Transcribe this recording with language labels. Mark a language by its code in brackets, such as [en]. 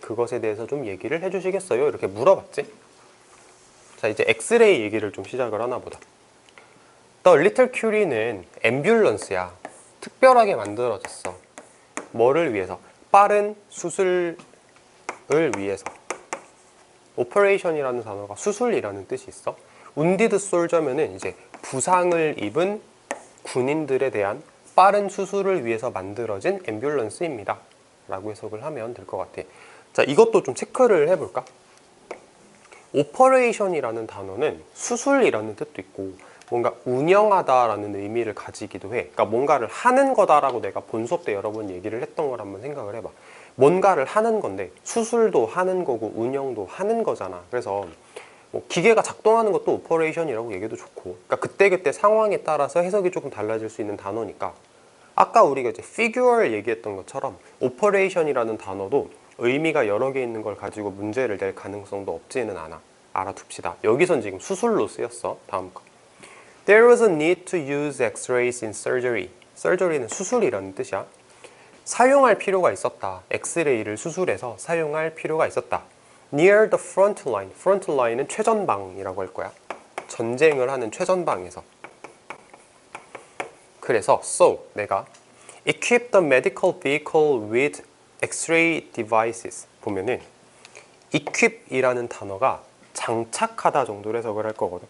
[ko] 그것에 대해서 좀 얘기를 해주시겠어요? 이렇게 물어봤지. 자, 이제 엑스레이 얘기를 좀 시작을 하나 보다. The Little Curie는 앰뷸런스야. 특별하게 만들어졌어. 뭐를 위해서? 빠른 수술을 위해서. 오퍼레이션이라는 단어가 수술이라는 뜻이 있어. wounded soldier면은 이제 부상을 입은 군인들에 대한 빠른 수술을 위해서 만들어진 앰뷸런스입니다 라고 해석을 하면 될 것 같아. 자, 이것도 좀 체크를 해볼까? 오퍼레이션이라는 단어는 수술이라는 뜻도 있고 뭔가 운영하다라는 의미를 가지기도 해. 그러니까 뭔가를 하는 거다라고 내가 본 수업 때 여러 번 얘기를 했던 걸 한번 생각을 해봐. 뭔가를 하는 건데 수술도 하는 거고 운영도 하는 거잖아. 그래서 뭐 기계가 작동하는 것도 오퍼레이션이라고 얘기해도 좋고, 그러니까 그때그때 상황에 따라서 해석이 조금 달라질 수 있는 단어니까 아까 우리가 이제 피규어를 얘기했던 것처럼 오퍼레이션이라는 단어도 의미가 여러 개 있는 걸 가지고 문제를 낼 가능성도 없지는 않아. 알아둡시다. 여기선 지금 수술로 쓰였어. 다음 거. [en] There was a need to use X-rays in surgery. [ko] surgery는 수술이라는 뜻이야. 사용할 필요가 있었다. 엑스레이를 수술해서 사용할 필요가 있었다. [en] Near the front line. [ko] front line은 최전방이라고 할 거야. 전쟁을 하는 최전방에서. 그래서 so 내가 [en] equip the medical vehicle with X-ray devices [ko] 보면은 equip이라는 단어가 장착하다 정도로 해석을 할 거거든.